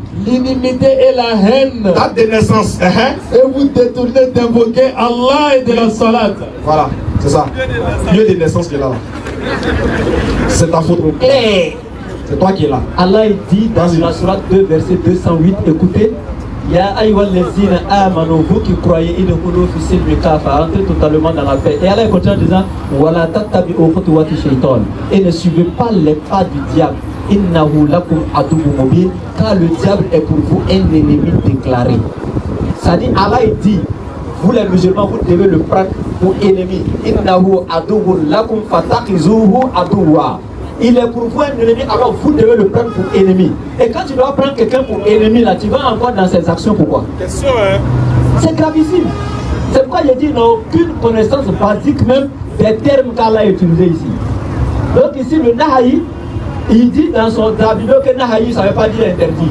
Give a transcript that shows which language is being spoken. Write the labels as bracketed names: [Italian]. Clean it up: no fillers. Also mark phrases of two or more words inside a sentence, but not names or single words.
[French] L'inimité et la haine. Date de naissance. Et vous détournez d'invoquer Allah et de la salat. Voilà. C'est ça. Lieu de naissance qui est là. C'est ta faute. C'est toi qui es là. Allah dit dans la sourate 2 verset 208, écoutez, [Arabic] يا أيها الذين آمنوا, [French] vous qui croyez, [Arabic] ادخلوا في السلم كافة, [French] entrez totalement dans la paix. Et Allah continue en disant, [Arabic] ولا تتبعوا خطوات الشيطان, [French] et ne suivez pas les pas du diable. [Arabic] إنه لكم عدو مبين, [French] car le diable est pour vous un ennemi déclaré. Ça dit, Allah dit, vous les musulmans, vous devez le prendre pour ennemi. [Arabic] إنه عدو لكم فاتخذوه عدوا. [French] Il est pour vous un ennemi, alors vous devez le prendre pour ennemi. Et quand tu dois prendre quelqu'un pour ennemi, là, tu vas encore dans ses actions, pourquoi? Question, hein? C'est gravissime. C'est pourquoi il dit non, qu'une connaissance basique même des termes qu'Allah a utilisés ici. Donc ici, le Nahaï, il dit dans son Dabido que Nahaï, ça ne veut pas dire interdit.